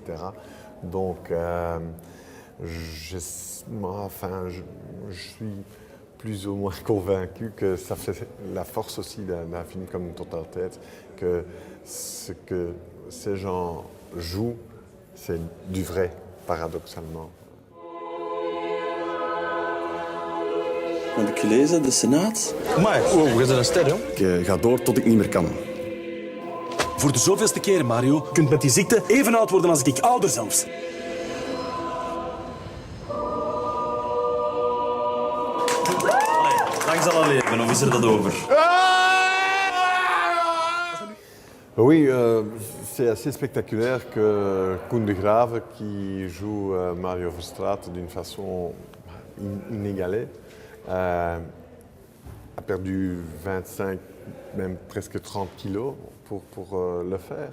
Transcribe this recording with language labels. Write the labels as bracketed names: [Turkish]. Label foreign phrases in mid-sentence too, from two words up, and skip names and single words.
[French] Donc, je suis plus ou moins convaincu que ça fait la force aussi d'un film comme Total Tête, que ce que ces gens jouent, c'est du vrai, paradoxalement. [Dutch] Wat heb ik gelezen? De Senaat? Maar, we zijn een ster, joh. Ik ga door tot ik niet meer kan. Voor de zoveelste keer, Mario. Je kunt met die ziekte even oud worden als ik, ouder zelfs. Lang zal al leven, of is er dat over? [French] Oui, c'est assez spectaculaire que Koen de Graeve, qui joue Mario Verstraete d'une façon inégalée, a perdu 25, même presque 30 kilos pour le faire.